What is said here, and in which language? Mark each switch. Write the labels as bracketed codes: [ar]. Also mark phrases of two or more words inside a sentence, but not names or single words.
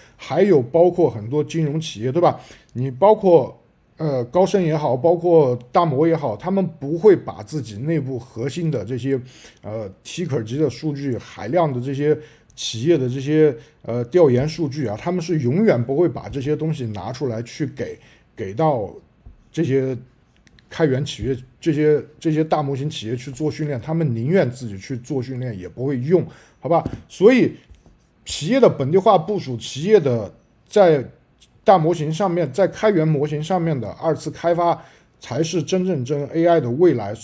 [zh] 還有包括很多金融企業，對吧？你包括高盛也好，包括大摩也好，他們不會把自己內部核心的這些ticker 級的數據、海量的這些企業的這些調研數據啊，他們是永遠不會把這些東西拿出來去給到這些開源企業、這些大模型企業去做訓練，他們寧願自己去做訓練，也不會用，好吧？所以企業的本地化部署，企業的在大模型上面，在開源模型上面的二次開發，才是真正AI 的未來。